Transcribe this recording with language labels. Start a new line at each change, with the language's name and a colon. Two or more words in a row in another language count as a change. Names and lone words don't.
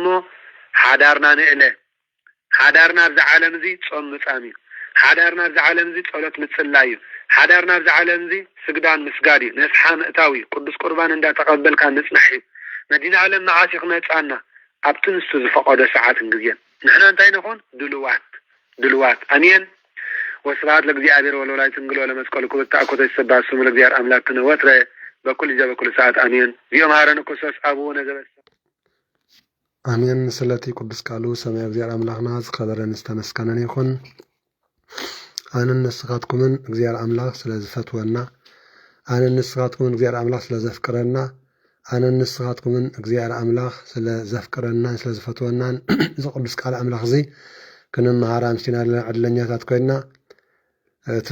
Tigrinya: ሓዳርና ንእለ ሓዳርና ኣብዚ ዓለም እዚ ጾም ምጻም እዩ ሓዳርና ኣብዚ ዓለም እዚ ጸሎት ምጽላይ እዩ ሓዳርና ኣብዚ ዓለም እዚ ስግዳን ምስጋድ እዩ ነስሓ ምእታዊ ቅዱስ ቁርባን እንዳተቀበልካ ንጽናሕ እዩ መዲና ዓለም መዓሲ ክመጻና ኣብቲ ንሱ ዝፈቀዶ ሰዓትን ግዜን ንሕና እንታይ ንኹን ድልዋት ኣሜን
Geez: ወስብሐት ለእግዚአብሔር ወለወላዲቱ ድንግል ወለመስቀሉ ክቡር ተአኮተ ይሰብሐ ስሙ ለእግዚአብሔር አምላክነ ወትረ በኩል ጊዜ በኩል ሰዓት
Tigrinya: አሜን ዚኦም ሃረን ክርስቶስ አቡነ ዘበሰ አሜን ስለቲ ቅዱስ ቃሉ ሰማይ እግዚአብሔር አምላክና ዝከበረን ዝተመስከነን ይኹን አነን ንስኻትኩምን እግዚአብሔር አምላክ ስለዝፈትወና አነን ንስኻትኩምን እግዚአብሔር አምላክ ስለዘፍቅረና አነን ንስኻትኩምን እግዚአብሔር አምላክ ስለዘፍቅረና ስለዝፈትወና እዚ ቅዱስ ቃል አምላክ እዚ ክንመሃራ ምስቲና ዓድለኛታት ኮይና እቲ